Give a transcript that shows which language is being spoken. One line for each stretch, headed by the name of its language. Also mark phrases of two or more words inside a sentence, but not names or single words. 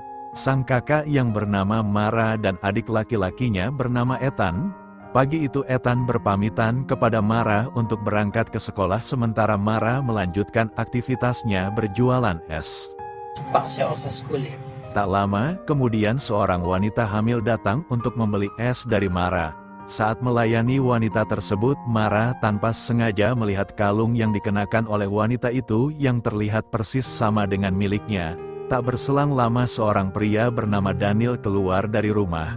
Indonesian: Sang kakak yang bernama Mara dan adik laki-lakinya bernama Ethan. Pagi itu Ethan berpamitan kepada Mara untuk berangkat ke sekolah sementara Mara melanjutkan aktivitasnya berjualan es.
Filipino: Paksa ako sa school eh.
Indonesian: Tak lama, kemudian seorang wanita hamil datang untuk membeli es dari Mara. Saat melayani wanita tersebut, Mara tanpa sengaja melihat kalung yang dikenakan oleh wanita itu yang terlihat persis sama dengan miliknya. Tak berselang lama seorang pria bernama Daniel keluar dari rumah.